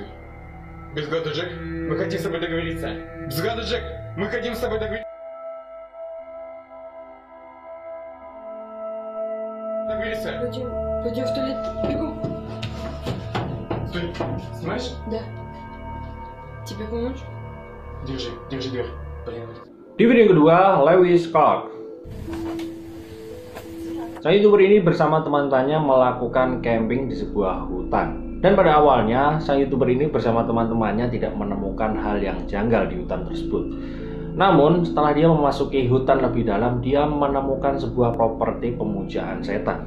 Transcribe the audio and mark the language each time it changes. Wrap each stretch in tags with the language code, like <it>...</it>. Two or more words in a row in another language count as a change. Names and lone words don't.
<ru>Без года, Джек, мы хотим с тобой договориться. Без года, Джек, мы хотим с тобой договориться. Пойдем в туалет, бегом. Стой, снимаешь? Да. Тебе помочь? Держи дверь. Блин.</ru> <id>Di video kedua, Lewis Clark. Saya YouTuber ini bersama teman-temannya melakukan camping di sebuah hutan. Dan pada awalnya, sang YouTuber ini bersama teman-temannya tidak menemukan hal yang janggal di hutan tersebut. Namun, setelah dia memasuki hutan lebih dalam, dia menemukan sebuah properti pemujaan setan.</id>